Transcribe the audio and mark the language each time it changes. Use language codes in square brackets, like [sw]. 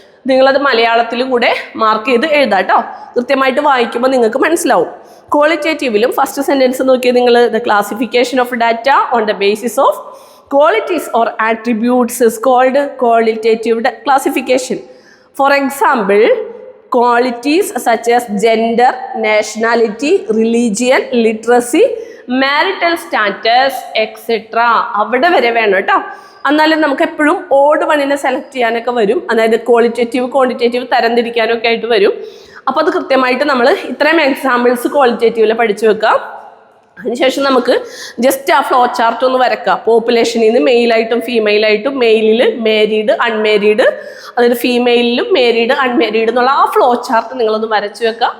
[ml] നിങ്ങളത് മലയാളത്തിലും കൂടെ മാർക്ക് ചെയ്ത് എഴുതാം കേട്ടോ. കൃത്യമായിട്ട് വായിക്കുമ്പോൾ നിങ്ങൾക്ക് മനസ്സിലാവും. ക്വാളിറ്റേറ്റീവിലും ഫസ്റ്റ് സെൻറ്റൻസ് നോക്കിയാൽ നിങ്ങൾ [en] The classification of data on the basis of qualities or attributes is called qualitative classification. For example, qualities such as gender, nationality, religion, literacy, marital status, etc. [ml] അവിടെ വരെ വേണം കേട്ടോ. എന്നാലും നമുക്ക് എപ്പോഴും ഓഡ് വണ്ണിനെ സെലക്ട് ചെയ്യാനൊക്കെ വരും. അതായത് ക്വാളിറ്റേറ്റീവ് ക്വാണ്ടിറ്റേറ്റീവ് തരംതിരിക്കാനൊക്കെ ആയിട്ട് വരും. അപ്പോൾ അത് കൃത്യമായിട്ട് നമ്മൾ ഇത്രയും എക്സാമ്പിൾസ് ക്വാളിറ്റേറ്റീവിൽ പഠിച്ചു വെക്കാം. അതിനുശേഷം നമുക്ക് ജസ്റ്റ് ആ ഫ്ലോ ചാർട്ട് ഒന്ന് വരക്കാം. പോപ്പുലേഷനിൽ നിന്ന് മെയിലായിട്ടും ഫീമെയിലായിട്ടും, മെയിലിൽ മാരീഡ് അൺമാരീഡ്, അതായത് ഫീമെയിലും മാരീഡ് അൺമാരീഡ് എന്നുള്ള ആ ഫ്ലോ ചാർട്ട് നിങ്ങളൊന്ന് വരച്ചു വെക്കുക.